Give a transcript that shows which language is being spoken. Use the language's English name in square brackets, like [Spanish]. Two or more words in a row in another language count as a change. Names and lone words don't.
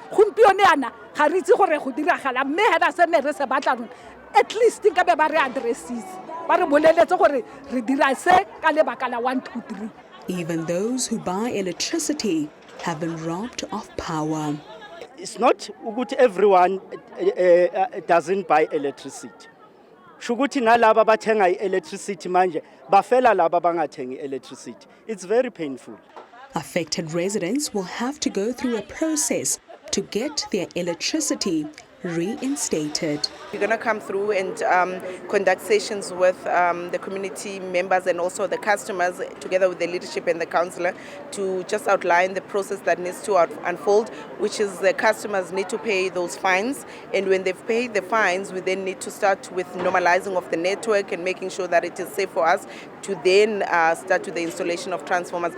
[English] At least think about addresses. Even those who buy electricity have been robbed of power. It's not good everyone doesn't buy electricity. [Zulu] Shuguti na laba bathenga electricity manje bafela laba bangathengi electricity. [English] It's very painful. Affected residents will have to go through a process to get their electricity reinstated. We're going to come through and conduct sessions with the community members and also the customers together with the leadership and the councillor to just outline the process that needs to unfold, which is the customers need to pay those fines, and when they've paid the fines we then need to start with normalizing of the network and making sure that it is safe for us to then start with the installation of transformers.